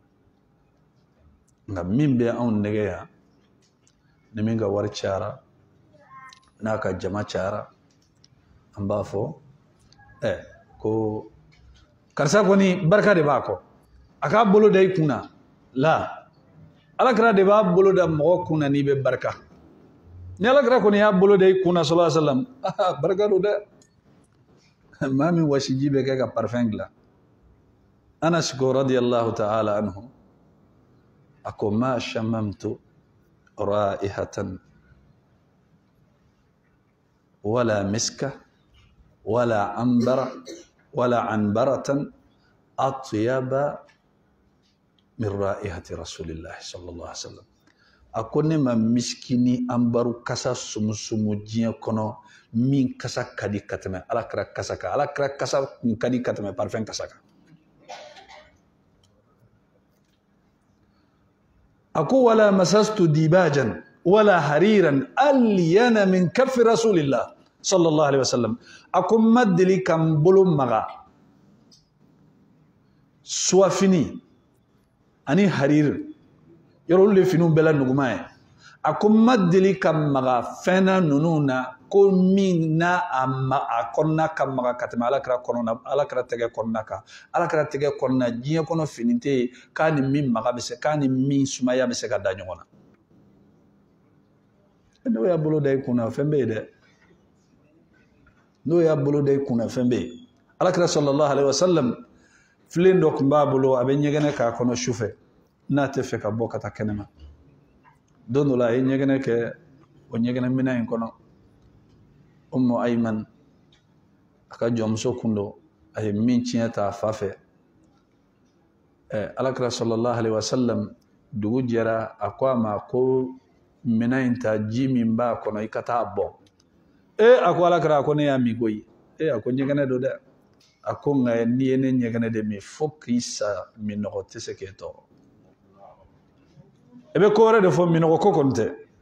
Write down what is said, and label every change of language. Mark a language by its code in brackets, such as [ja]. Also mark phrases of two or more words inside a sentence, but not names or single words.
[bm] nka min bɛ anw nɛgɛ yan ni min ka wari cayara n'a ka jama cayara an b'a fɔ ko karisa kɔni barika de b'a kɔ a k'a bolo da i kunna la alakira de b'a bolo da mɔgɔ kunna n'i bɛ barika ni alakira kɔni y'a bolo da i kunna [ar] صلى الله عليه وسلم [bm] barika don dɛ maa min wasiji bɛ kɛ ka parfum dilan Anas ko [ar] رضي الله تعالى عنه [bm] a ko [ar] ما شممت رائحة ولا مسكا ولا عنبرا ولا عنبرة أطيب من رائحة رسول الله صلى الله عليه وسلم [bm] a ko ne ma miskini ambaru kasa sumusumu diɲɛ kɔnɔ min kasa ka di ka tɛmɛ alakira kasa kan alakira kasa kun ka di ka tɛmɛ parfum kasa kan a ko [ar] ولا مسست ديباجا ولا حريرا ألين من كف رسول الله صلى الله عليه وسلم [bm] a ko ma deli ka n bolo maga suwafini ani harir yɔrɔ olu de finiw bɛɛ la nuguma ye a ko ma deli ka maga fɛnna ninnu na ko min n'a a kɔnɔna ka maga ka tɛmɛ alakira tɛgɛ kɔnɔna kan alakira tɛgɛ kɔnɔna diɲɛ kɔnɔ fini tɛ yen k'a ni min maga bɛ se k'a ni min sumaya bɛ se ka da ɲɔgɔn na n'o y'a bolo da i kunna fɛn bɛ yen dɛ n'o y'a bolo da i kunna fɛn bɛ yen alakira [ar] صلى الله عليه وسلم [bm] filen dɔ tun b'a bolo a bɛ ɲɛgɛnɛ k'a kɔnɔ sufɛ n'a tɛ fɛ ka bɔ ka taa kɛnɛma don dɔ la a ye ɲɛgɛnɛ kɛ o ɲɛgɛnɛ minɛn in kɔnɔ Ummu Ayman a ka jɔnmuso kun don a ye min tiɲɛ ta a fa fɛ alakira [ar] صلى الله عليه وسلم [bm] dugu jɛra a ko a ma ko mina inta ji min b'a kɔnɔ i ka taa bɔ a ko alakira a ko ne y'a min koyi a ko ɲɛgɛnɛ do dɛ a ko nka n'i ye ne ɲɛgɛnɛ de min fo k'i sa minɔgɔ tɛ se k'e tɔɔrɔ i bɛ ko wɛrɛ de fɔ minɔgɔ ko kɔni tɛ